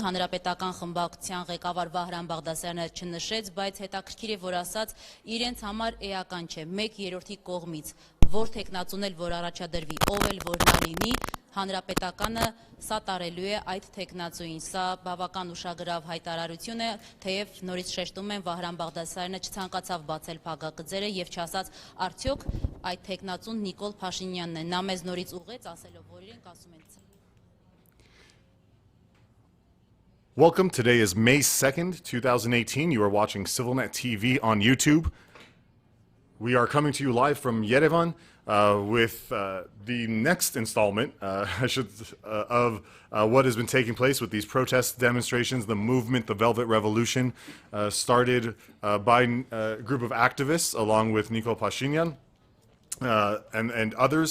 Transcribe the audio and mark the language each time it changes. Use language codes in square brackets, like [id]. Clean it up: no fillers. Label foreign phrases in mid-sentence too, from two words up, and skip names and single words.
[hy] հանրապետական հանրապետական խմբակցության ղեկավար Վահրամ Բաղդասարյանը չնշեց, բայց հետաքրքիր է, որ ասաց, իրենց համար էական չէ, 1/3-ի կողմից, որ թեկնածուն էլ որ առաջադրվի, ով էլ որ նա լինի, հանրապետականը սատարելու է այդ թեկնածուին։ Սա բավական ուշագրավ հայտարարություն է, թեև նորից շեշտում են Վահրամ Բաղդասարյանը չցանկացավ բացել փակագծերը եւ չասաց արդյոք այդ թեկնածուն Նիկոլ Փաշինյանն է։ Նա մեզ նորից ուղղեց, ասելով, որ իրենք ասում են [en] Welcome. Today is May 2nd, 2018. You are watching ＳիվիլΝեթ TV on YouTube. We are coming to you live from Yerevan with the next installment, of what has been taking place with these protest demonstrations, the movement, the Velvet Revolution, started by a group of activists along with Nikol Pashinyan and others.